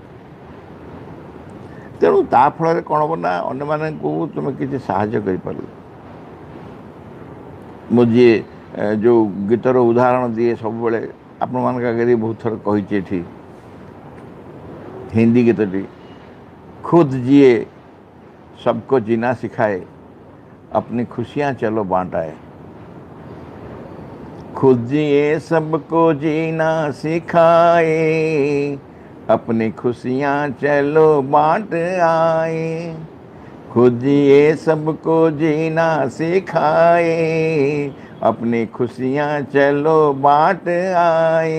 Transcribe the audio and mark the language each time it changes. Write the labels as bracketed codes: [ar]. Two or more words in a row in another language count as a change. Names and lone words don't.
[or] ତେଣୁ ତା ଫଳରେ କ'ଣ ହେବ ନା ଅନ୍ୟମାନଙ୍କୁ ତୁମେ କିଛି ସାହାଯ୍ୟ କରିପାରିବ। ମୁଁ ଯିଏ ଯେଉଁ ଗୀତର ଉଦାହରଣ ଦିଏ ସବୁବେଳେ ଆପଣମାନଙ୍କ ଆଗରେ ବହୁତ ଥର କହିଛି ଏଠି, ହିନ୍ଦୀ ଗୀତଟି, [hi] खुद जिए सबको जीना सिखाए अपनी खुशियाँ चलो बांटाए। खुद जिए सबको जीना सिखाए अपनी खुशियाँ चलो बांट आए। खुद जिए सबको जीना सिखाए अपनी खुशियाँ चलो बांट आए।